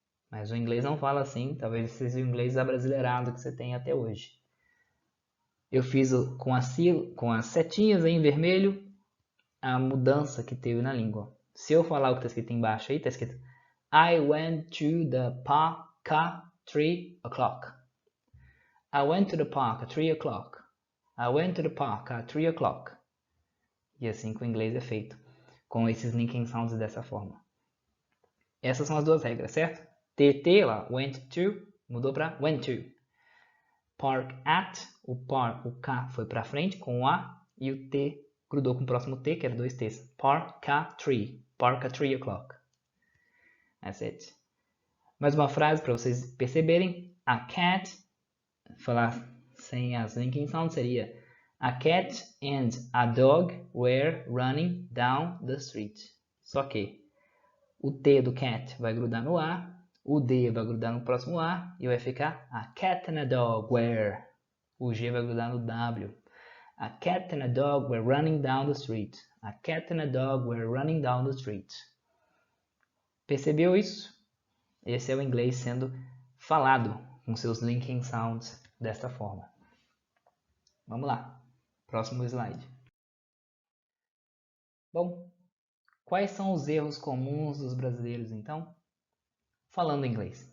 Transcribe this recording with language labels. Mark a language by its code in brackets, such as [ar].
[pt] Mas o inglês não fala assim, talvez seja o inglês abrasileirado que você tem até hoje. Eu fiz com as setinhas em vermelho, a mudança que teve na língua. Se eu falar o que está escrito embaixo aí, está escrito [en] I went to the park at 3 o'clock. I went to the park at 3 o'clock. I went to the park at 3 o'clock. [pt] E assim que o inglês é feito, com esses linking sounds dessa forma. Essas são as duas regras, certo? TT lá, went to, mudou para went to. Park at, o K foi para frente com o A e o T grudou com o próximo T, que era 2 T's. [en] Park at 3. Park at 3 o'clock. That's it. [pt] Mais uma frase para vocês perceberem. A cat, falar sem as linking sounds seria [en] a cat and a dog were running down the street. [pt] Só que o T do cat vai grudar no A, o D vai grudar no próximo A e vai ficar [en] a cat and a dog were. [pt] O G vai grudar no W. [en] A cat and a dog were running down the street. A cat and a dog were running down the street. [pt] Percebeu isso? Esse é o inglês sendo falado com seus linking sounds desta forma. Vamos lá. Próximo slide. Bom, quais são os erros comuns dos brasileiros, então? Falando inglês.